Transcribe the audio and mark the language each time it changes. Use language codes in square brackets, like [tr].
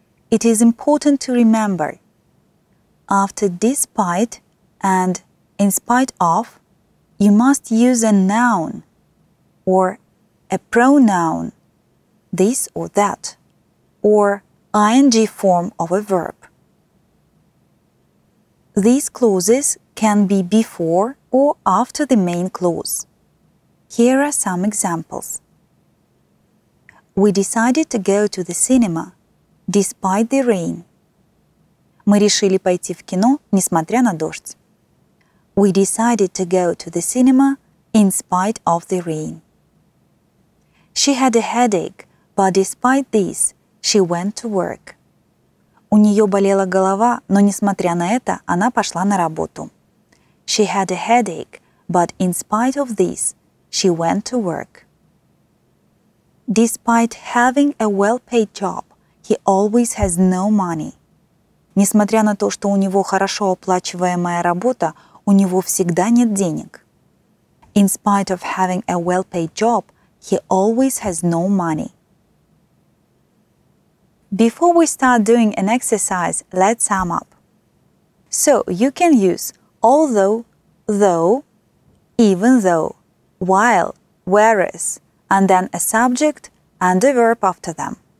[en] It is important to remember, after despite and in spite of, you must use a noun or a pronoun, this or that, or ing form of a verb. These clauses can be before or after the main clause. Here are some examples. We decided to go to the cinema despite the rain. [ru] Мы решили пойти в кино, несмотря на дождь. [en] We decided to go to the cinema in spite of the rain. She had a headache, but despite this, she went to work. [ru] У нее болела голова, но несмотря на это, она пошла на работу. [en] She had a headache, but in spite of this, she went to work. Despite having a well-paid job, he always has no money. [ru] Несмотря на то, что у него хорошо оплачиваемая работа, у него всегда нет денег. [en] In spite of having a well-paid job, he always has no money. Before we start doing an exercise, let's sum up. So, you can use although, though, even though, while, whereas, and then a subject and a verb after them.